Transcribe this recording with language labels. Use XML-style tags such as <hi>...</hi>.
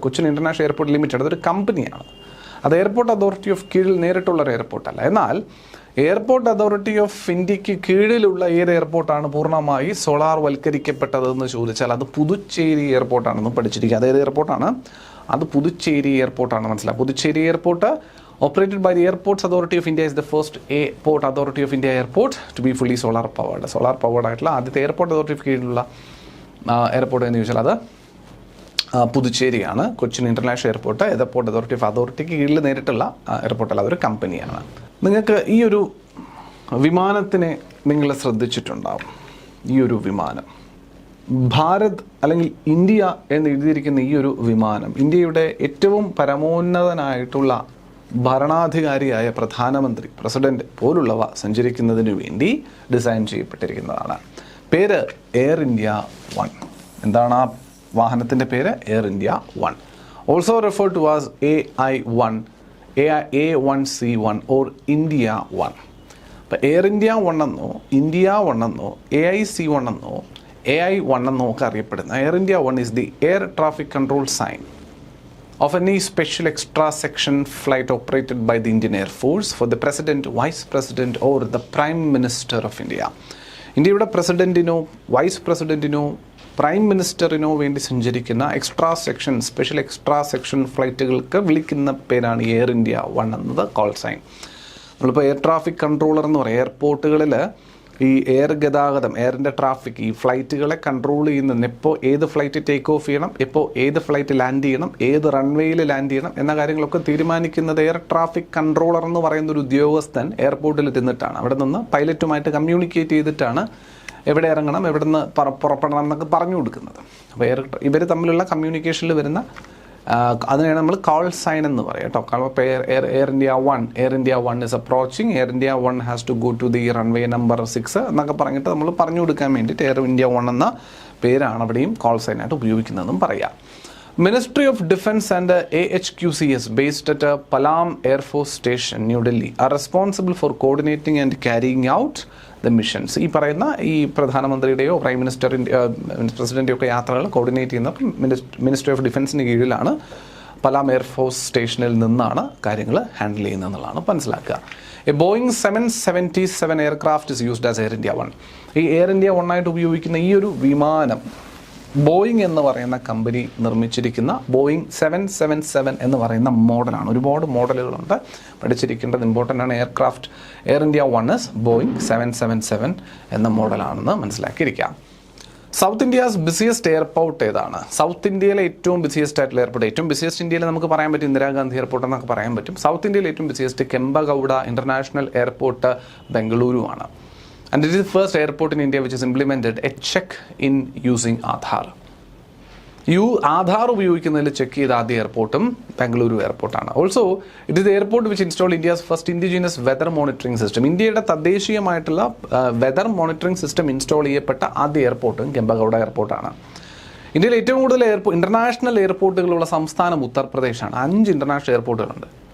<ml>Cochin international airport limited അതൊരു കമ്പനിയാണ്. അത് എയർപോർട്ട് അതോറിറ്റി ഓഫ് കീഴിൽ നേരിട്ടുള്ളൊരു എയർപോർട്ടല്ല. എന്നാൽ എയർപോർട്ട് അതോറിറ്റി ഓഫ് ഇന്ത്യക്ക് കീഴിലുള്ള ഏത് എയർപോർട്ടാണ് പൂർണ്ണമായി സോളാർ വൽക്കരിക്കപ്പെട്ടതെന്ന് ചോദിച്ചാൽ അത് പുതുച്ചേരി എയർപോർട്ടാണെന്ന് പഠിച്ചിരിക്കുക. അതേത് എയർപോർട്ടാണ്? അത് പുതുച്ചേരി എയർപോർട്ടാണ്. മനസ്സിലാവും.</ml> <en>Puducherry airport operated by the Airports Authority of India is the first Airport Authority of India airport to be fully solar powered.</en> <ml>Solar powered ആയിട്ടുള്ള ആദ്യത്തെ എയർപോർട്ട് അതോറിറ്റി കീഴിലുള്ള എയർപോർട്ട് എന്ന് ചോദിച്ചാൽ അത് പുതുച്ചേരിയാണ്. കൊച്ചിൻ ഇൻ്റർനാഷണൽ എയർപോർട്ട് എയർപോർട്ട് അതോറിറ്റിക്ക് കീഴിൽ നേരിട്ടുള്ള എയർപോർട്ടല്ല, അതൊരു കമ്പനിയാണ്. നിങ്ങൾക്ക് ഈ ഒരു വിമാനത്തിനെ നിങ്ങൾ ശ്രദ്ധിച്ചിട്ടുണ്ടാവും. ഈ ഒരു വിമാനം ഭാരത് അല്ലെങ്കിൽ ഇന്ത്യ എന്ന് എഴുതിയിരിക്കുന്ന ഈ ഒരു വിമാനം ഇന്ത്യയുടെ ഏറ്റവും പരമോന്നതനായിട്ടുള്ള ഭരണാധികാരിയായ പ്രധാനമന്ത്രി, പ്രസിഡന്റ് പോലുള്ളവ സഞ്ചരിക്കുന്നതിന് വേണ്ടി ഡിസൈൻ ചെയ്യപ്പെട്ടിരിക്കുന്നതാണ്. പേര് എയർ ഇന്ത്യ 1. എന്താണ് ആ വാഹനത്തിൻ്റെ പേര്? Air India 1.</ml> <en>Also refer to as AI1, A1C1 or India 1.</en> <ml>അപ്പോൾ എയർ ഇന്ത്യ 1</ml> <en>എന്നോ ഇന്ത്യ 1 എന്നോ AIC1 എന്നോ AI1 എന്നോ ഒക്കെ അറിയപ്പെടുന്ന Air India 1 is the air traffic control sign of any special extra section flight operated by the Indian Air Force for the President, Vice President or the Prime Minister of India.</en> <ml>ഇന്ത്യയുടെ പ്രസിഡന്റിനോ vice പ്രസിഡന്റിനോ prime മിനിസ്റ്ററിനോ വേണ്ടി സഞ്ചരിക്കുന്ന special extra section ഫ്ലൈറ്റുകൾക്ക് വിളിക്കുന്ന പേരാണ് air India 1 എന്നത് call sign. നമ്മളിപ്പോൾ air traffic controller എന്ന് പറയും. എയർപോർട്ടുകളിൽ ഈ എയർ ഗതാഗതം, എയറിൻ്റെ ട്രാഫിക്, ഈ ഫ്ലൈറ്റുകളെ കൺട്രോൾ ചെയ്യുന്നതിന് എപ്പോൾ ഏത് ഫ്ലൈറ്റ് ടേക്ക് ഓഫ് ചെയ്യണം, എപ്പോൾ ഏത് ഫ്ലൈറ്റ് ലാൻഡ് ചെയ്യണം, ഏത് റൺവേയിൽ ലാൻഡ് ചെയ്യണം എന്ന കാര്യങ്ങളൊക്കെ തീരുമാനിക്കുന്നത് എയർ ട്രാഫിക് കൺട്രോളർ എന്ന് പറയുന്ന ഒരു ഉദ്യോഗസ്ഥൻ എയർപോർട്ടിൽ ഇരുന്നിട്ടാണ്. അവിടെ നിന്ന് പൈലറ്റുമായിട്ട് കമ്മ്യൂണിക്കേറ്റ് ചെയ്തിട്ടാണ് എവിടെ ഇറങ്ങണം, എവിടെ നിന്ന് പുറപ്പെടണം എന്നൊക്കെ പറഞ്ഞു കൊടുക്കുന്നത്. അപ്പോൾ ഇവർ തമ്മിലുള്ള കമ്മ്യൂണിക്കേഷനിൽ വരുന്ന അതിനെയാണ് നമ്മൾ കോൾ സൈൻ എന്ന് പറയുക കേട്ടോ.</ml> <en>Air India 1 is approaching, Air India 1 has to go to the runway number 6</en> <ml>എന്നൊക്കെ പറഞ്ഞിട്ട് നമ്മൾ പറഞ്ഞു കൊടുക്കാൻ വേണ്ടിയിട്ട് എയർ ഇന്ത്യ 1 എന്ന പേരാണ് അവിടെയും കോൾ സൈനായിട്ട് ഉപയോഗിക്കുന്നതെന്നും പറയാം.</ml> <en>Ministry of Defence and AHQCS based at Palam Air Force Station, New Delhi are responsible for coordinating and carrying out the missions.</en> <ml>ഈ പറയുന്ന ഈ പ്രധാനമന്ത്രിയുടെയോ പ്രൈം പ്രസിഡന്റിൻ്റെയോ ഒക്കെ യാത്രകൾ കോർഡിനേറ്റ് ചെയ്യുന്ന മിനിസ്ട്രി ഓഫ് ഡിഫൻസിന് കീഴിലാണ്. പലാം എയർഫോഴ്സ് സ്റ്റേഷനിൽ നിന്നാണ് കാര്യങ്ങൾ ഹാൻഡിൽ ചെയ്യുന്നതെന്നുള്ളതാണ് മനസ്സിലാക്കുക.</ml> <en>Boeing 777 aircraft is used as Air India 1.</en> <ml>ഈ എയർ ഇന്ത്യ 1 ആയിട്ട് ഉപയോഗിക്കുന്ന ഈ ഒരു വിമാനം ബോയിങ് എന്ന് പറയുന്ന കമ്പനി നിർമ്മിച്ചിരിക്കുന്ന ബോയിങ് 777 എന്ന് പറയുന്ന മോഡലാണ്. ഒരുപാട് മോഡലുകളുണ്ട്, പഠിച്ചിരിക്കേണ്ടത് ഇമ്പോർട്ടൻ്റ് ആണ്. എയർ ഇന്ത്യ 1 ഇസ് ബോയിങ് 777 എന്ന മോഡലാണെന്ന് മനസ്സിലാക്കിയിരിക്കാം.</ml> <en>south India's busiest airport</en> <ml>ഏതാണ്? സൗത്ത് ഇന്ത്യയിലെ ഏറ്റവും ബിസിയസ്റ്റ് ആയിട്ടുള്ള എയർപോർട്ട്, ഏറ്റവും ബിസിയസ്റ്റ് ഇന്ത്യയിൽ നമുക്ക് പറയാൻ പറ്റും ഇന്ദിരാഗാന്ധി എയർപോർട്ട് എന്നൊക്കെ പറയാൻ പറ്റും. സൗത്ത് ഇന്ത്യയിലെ ഏറ്റവും busiest Kempegowda international airport Bengaluru ആണ്.</ml> <en>And it is the first airport in India which has implemented a check in using Aadhaar.</en> <ml>Aadhaar ഉപയോഗിക്കുന്നതിൽ ചെക്ക് ചെയ്ത ആദ്യ എയർപോർട്ടും Bengaluru എയർപോർട്ടാണ്.</ml> <en>Also it is the airport which install India's first indigenous weather monitoring system.</en> <ml>ഇന്ത്യയുടെ തദ്ദേശീയമായിട്ടുള്ള weather monitoring system install ചെയ്യപ്പെട്ട ആദ്യ എയർപോർട്ടും കെമ്പഗൌഡ എയർപോർട്ടാണ്. ഇന്ത്യയിൽ ഏറ്റവും കൂടുതൽ international എയർപോർട്ടുകളുള്ള സംസ്ഥാനം ഉത്തർപ്രദേശാണ്. 5 ഇന്റർനാഷണൽ എയർപോർട്ടുകളുണ്ട്.</ml>